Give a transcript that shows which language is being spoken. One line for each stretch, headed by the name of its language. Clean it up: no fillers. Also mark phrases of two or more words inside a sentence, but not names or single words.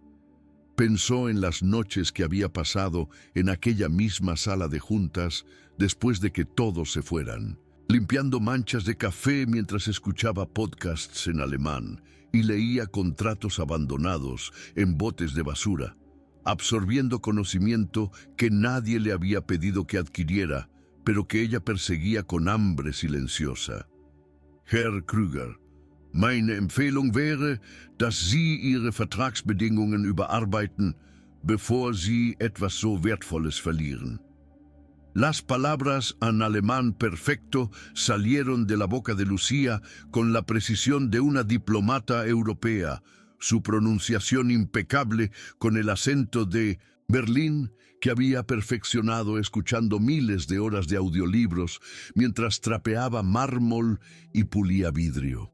Spanish: Pensó en las noches que había pasado en aquella misma sala de juntas después de que todos se fueran, limpiando manchas de café mientras escuchaba podcasts en alemán y leía contratos abandonados en botes de basura, absorbiendo conocimiento que nadie le había pedido que adquiriera, pero que ella perseguía con hambre silenciosa.
German: Herr Kruger, meine Empfehlung wäre, dass Sie Ihre Vertragsbedingungen überarbeiten, bevor Sie etwas so Wertvolles verlieren.
Spanish: Las palabras en alemán perfecto salieron de la boca de Lucía con la precisión de una diplomata europea, su pronunciación impecable con el acento de Berlín que había perfeccionado escuchando miles de horas de audiolibros mientras trapeaba mármol y pulía vidrio.